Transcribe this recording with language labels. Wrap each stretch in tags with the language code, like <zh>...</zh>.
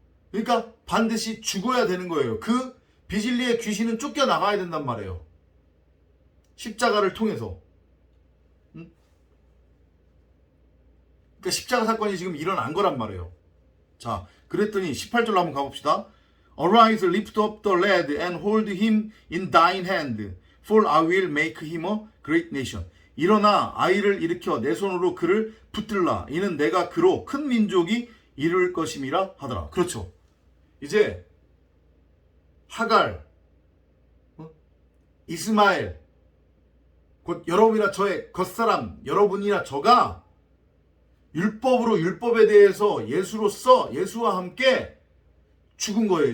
<ko>그러니까 반드시 죽어야 되는 거예요. 그 비진리의 귀신은 쫓겨나가야 된단 말이에요. 십자가를 통해서. 그러니까 십자가 사건이 지금 일어난 거란 말이에요. 자, 그랬더니 18절로 한번 가봅시다.</ko> <en>Arise, lift up the lad and hold him in thine hand, for I will make him a great nation.</en> <ko>일어나 아이를 일으켜 내 손으로 그를 붙들라. 이는 내가 그로 큰 민족이 이룰 것임이라 하더라. 그렇죠. 이제 하갈, 이스마엘, 곧 여러분이나 저의 겉사람, 여러분이나 저가 율법으로 율법에 대해서 예수로서 예수와 함께 죽은 거예요.</ko>